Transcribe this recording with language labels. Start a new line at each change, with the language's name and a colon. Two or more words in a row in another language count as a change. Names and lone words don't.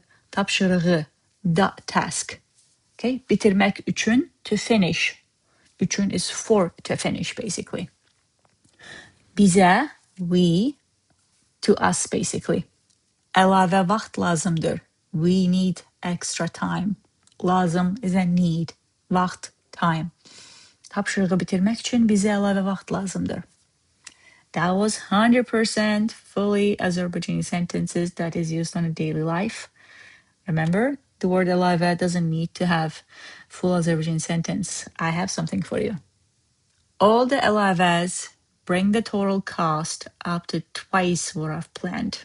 English: Tapşırığı, the task.
Azerbaijani: Okay, bitirmək üçün,
English: to finish. Üçün is for to finish, basically. Bizə, we, to us, basically.
Azerbaijani: Əlavə vaxt lazımdır.
English: We need extra time. Lazım is a need. Vaxt, time.
Azerbaijani: Tapşırığı bitirmək üçün bizə əlavə vaxt lazımdır.
English: That was 100% fully Azerbaijani sentences that is used on a daily life. Remember, the word əlavə doesn't need to have full Azerbaijani sentence. I have something for you. All the əlavəs bring the total cost up to twice what I've planned.